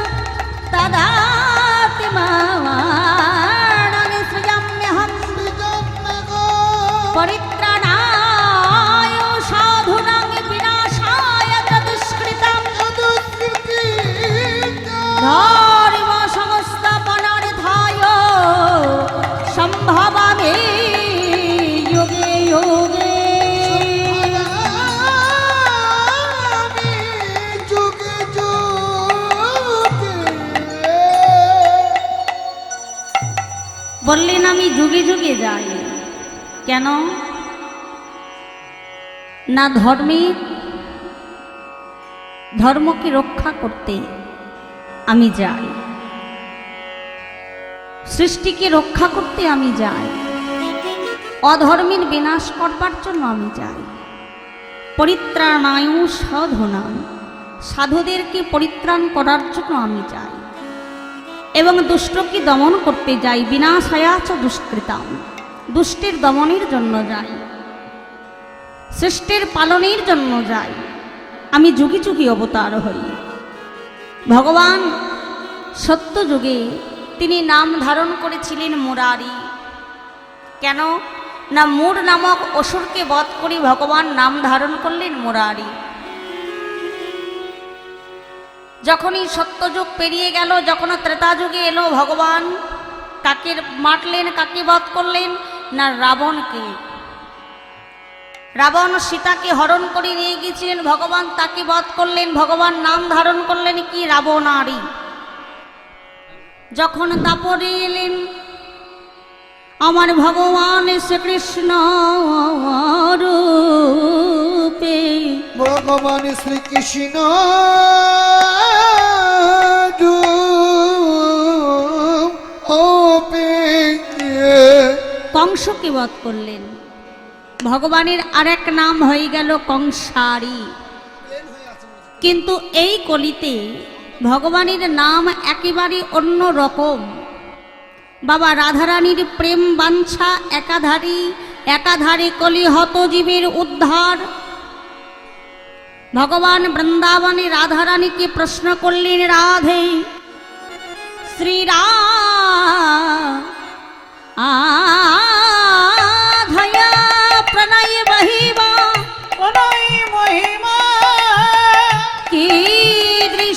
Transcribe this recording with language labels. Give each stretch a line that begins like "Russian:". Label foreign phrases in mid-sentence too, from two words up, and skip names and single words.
Sanskrit: तदात्मानं सृजाम्यहम् परित्राणाय साधूनां विनाशाय तदुष्कृतं धर्म संस्थापनार्थाय सम्भवामि युगे युगे
Bangla: বললেন আমি যুগে যুগে যাই কেন না ধর্মকে রক্ষা করতে আমি যাই সৃষ্টিকে রক্ষা করতে আমি যাই অধর্মের বিনাশ করবার জন্য আমি যাই
Sanskrit: परित्राणाय साधूनां
Bangla: साधुदेरके পরিত্রাণ করার জন্য আমি যাই এবং দুষ্ট কি দমন করতে যাই
Sanskrit: विनाशाया च दुष्कृताम
Bangla: দুষ্টের দমনের জন্য যাই সৃষ্টির পালনের জন্য যাই আমি যুগে যুগে অবতার হই ভগবান সত্য যুগে তিনি নাম ধারণ করেছিলেন মুরারি কেন না মুর নামক অসুরকে বধ করে ভগবান নাম ধারণ করলেন মুরারি যখনি সত্যযুগ পেরিয়ে গেল যখন ত্রেতা যুগে এলো ভগবান কাকে মারলেন কাকে বধ করলেন না রাবণকে রাবণ সীতাকে হরণ করে নিয়ে গেছিলেন ভগবান তাকে বধ করলেন ভগবান নাম ধারণ করলেন কি রাবণারি যখন তাপরে এলেন আমার ভগবান শ্রীকৃষ্ণ রূপে भगवान श्री कृष्ण কংসকে বধ করলেন ভগবানের আরেক নাম হয়ে গেল কংসারি কিন্তু এই কলিতে ভগবানের নাম একেবারে অন্য রকম বাবা রাধারানির প্রেম বাঞ্ছা একাধারী একাধারে কলি হত জীবের উদ্ধার ভগবান বৃন্দাবনে রাধারানিকে প্রশ্ন করলেন
Sanskrit: राधे आधया प्रणय महिमा की